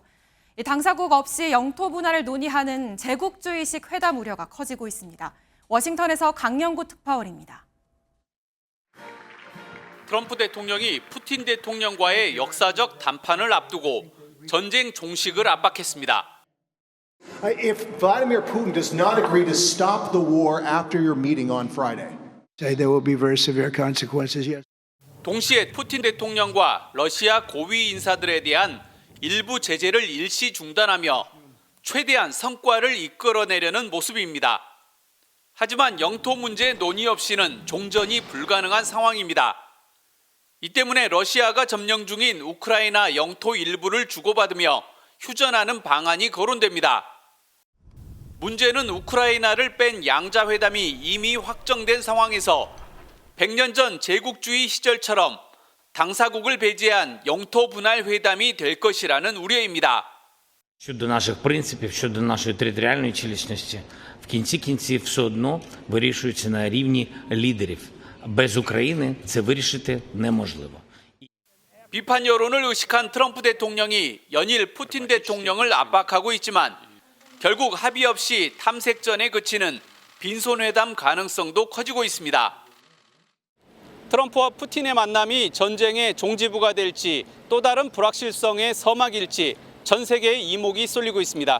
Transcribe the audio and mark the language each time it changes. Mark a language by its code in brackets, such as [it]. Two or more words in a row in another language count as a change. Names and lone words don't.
[ko] 당사국 없이 영토 분할을 논의하는 제국주의식 회담 우려가 커지고 있습니다. 워싱턴에서 강영구 특파원입니다. 트럼프 대통령이 푸틴 대통령과의 역사적 담판을 앞두고 전쟁 종식을 압박했습니다. [en] If Vladimir Putin does not agree to stop the war after your meeting on Friday, there will be very severe consequences. Yes. [ko] 동시에 푸틴 대통령과 러시아 고위 인사들에 대한 일부 제재를 일시 중단하며 최대한 성과를 이끌어내려는 모습입니다. 하지만 영토 문제 논의 없이는 종전이 불가능한 상황입니다. 이 때문에 러시아가 점령 중인 우크라이나 영토 일부를 주고받으며 휴전하는 방안이 거론됩니다. 문제는 우크라이나를 뺀 양자회담이 이미 확정된 상황에서 100년 전 제국주의 시절처럼 당사국을 배제한 영토 분할 회담이 될 것이라는 우려입니다. [uk] Щодо наших принципів, щодо нашої територіальної цілісності, в кінці кінців все одно вирішується на рівні лідерів. без України це вирішити неможливо. [ko] 비판 여론을 의식한 트럼프 대통령이 연일 푸틴 대통령을 압박하고 있지만 결국 합의 없이 탐색전에 그치는 빈손회담 가능성도 커지고 있습니다. 트럼프와 푸틴의 만남이 전쟁의 종지부가 될지 또 다른 불확실성의 서막일지 전 세계의 이목이 쏠리고 있습니다.